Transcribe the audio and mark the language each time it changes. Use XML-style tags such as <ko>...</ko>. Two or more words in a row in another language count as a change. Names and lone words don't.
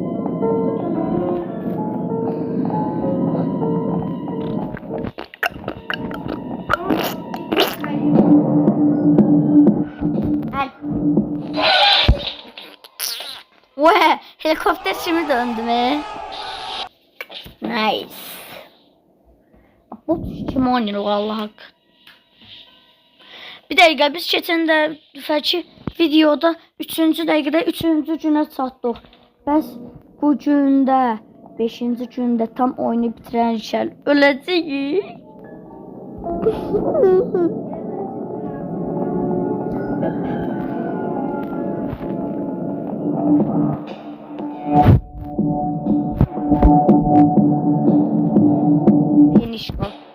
<tr>Ve helikopter şimdi döndü mü? Nice. Bu kim oynuyor Allah hakkı. Bir dakika biz</tr> <az>geçen dəfəki videoda 3-cü dəqiqədə 3-cü günə çatdıq. Bəs bu gündə 5-ci gündə tam oyunu bitirərkən öləcəyik. Yenişko.</az>